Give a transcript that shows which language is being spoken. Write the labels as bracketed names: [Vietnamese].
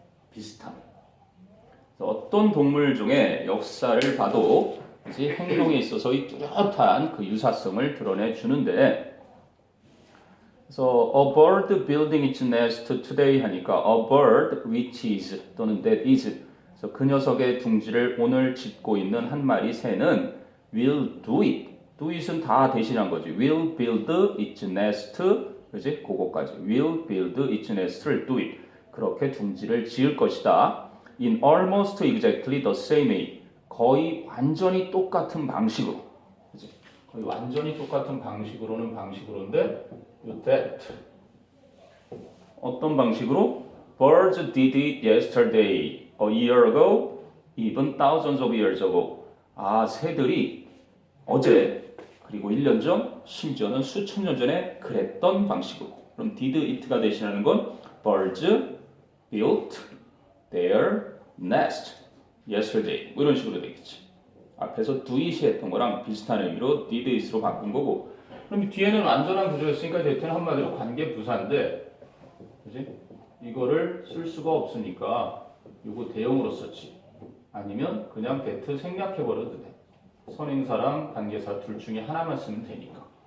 [Korean] 비슷함 그래서 어떤 동물 중에 역사를 봐도 이제 행동에 있어서의 뚜렷한 그 유사성을 드러내 주는데 그래서 [English] a bird building its nest today [Korean] 하니까 [English] a bird which is [Korean] 또는 [English] that is [Korean] 그래서 그 녀석의 둥지를 오늘 짓고 있는 한 마리 새는 [English] will do it. [Korean] do it은 다 대신한 거지. [English] will build its nest. [Korean] 그지? 그거까지. [English] will build its nest를 do it. [Korean] 그렇게 둥지를 지을 것이다. [English] in almost exactly the same way. [Korean] 거의 완전히 똑같은 방식으로. 그지? 거의 완전히 똑같은 방식으로는 방식으로인데 that 어떤 방식으로? [English] Birds did it yesterday, a year ago, even thousands of years ago. [Korean] 새들이 어제 그리고 1년 전, 심지어는 수천 년 전에 그랬던 방식으로. 그럼 [English] did it가 [Korean] 대신하는 건 [English] birds built their nest yesterday. [Korean] 뭐 이런 식으로 되겠지. 앞에서 do it이 했던 거랑 비슷한 의미로 did it으로 바꾼 거고. 그럼 뒤에는 완전한 구조였으니까 대체는 한마디로 관계 부사인데, 그지? 이거를 쓸 수가 없으니까 이거 대용으로 썼지. 아니면 그냥 that 생략해버려도 돼. 선행사랑 관계사 둘 중에 하나만 쓰면 되니까.